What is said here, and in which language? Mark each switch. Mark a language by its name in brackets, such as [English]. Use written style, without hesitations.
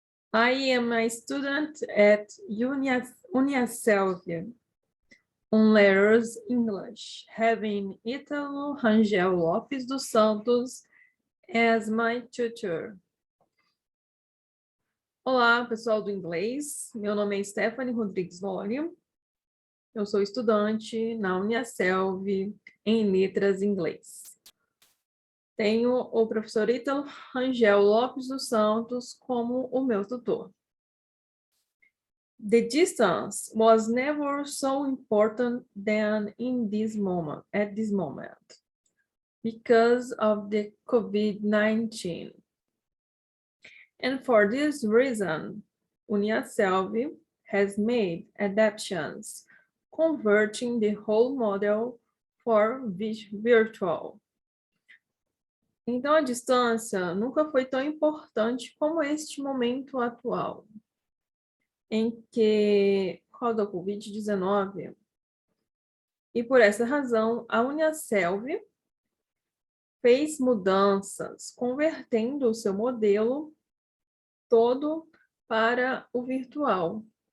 [English] I am a student at Uniaselv on Letters English, having Ítalo Rangel Lopes dos Santos as my tutor. [Portuguese] Olá, pessoal do inglês. Meu nome é Stephanie Rodrigues Lori. Eu sou estudante na Uniaselv em Letras Inglês. Tenho o professor Ítalo Rangel Lopes dos Santos como o meu tutor. [English] The distance was never so important than at this moment, because of the COVID-19. And for this reason, Uniaselv has made adaptations, converting the whole model for virtual. [Portuguese] Então, a distância nunca foi tão importante como este momento atual, em que, por causa da Covid-19, e por essa razão, a Uniaselv fez mudanças, convertendo o seu modelo todo para o virtual.